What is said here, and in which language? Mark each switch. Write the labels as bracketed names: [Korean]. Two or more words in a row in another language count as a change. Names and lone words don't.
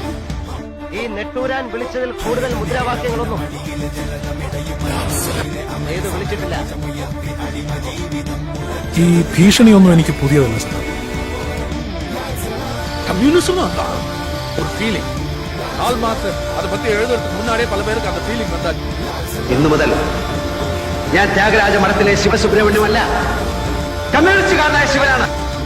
[Malayalam] ഈ നെട്ടൂരാൻ വിളിച്ചതിൽ കൂടുതൽ മുദ്രാവാക്യങ്ങളൊന്നും ഏത് വിളിച്ചിട്ടില്ല. ഈ ഭീഷണിയൊന്നും എനിക്ക് പുതിയതല്ല സാർ. കമ്മ്യൂണിസം ഒരു ഫീലിംഗ്. [Tamil] കാൾ മാർക്സ് அதை பத்தி எழுதுறதுக்கு முன்னாடியே பல பேருக்கு அந்த ஃபீலிங் வந்தாச்சு. [Malayalam] ഇന്നു മുതൽ ഞാൻ ത്യാഗരാജ മഠത്തിലെ ശിവസുബ്രഹ്മണ്യമല്ല, കമ്മ്യൂണിസ്റ്റുകാരനായ ശിവനാണ്.